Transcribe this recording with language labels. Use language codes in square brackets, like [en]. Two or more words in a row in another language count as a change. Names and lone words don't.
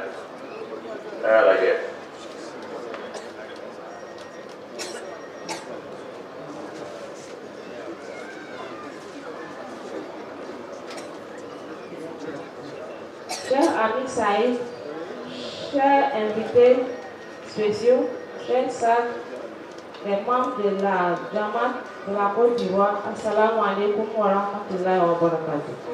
[id] Lagi. [fr] Chers amis Saïd, chers invités spéciaux, chers sages, les membres de la Jamaat de la Côte d'Ivoire, [ar] Assalamu alaikum wa rahmatullahi wa barakatuh.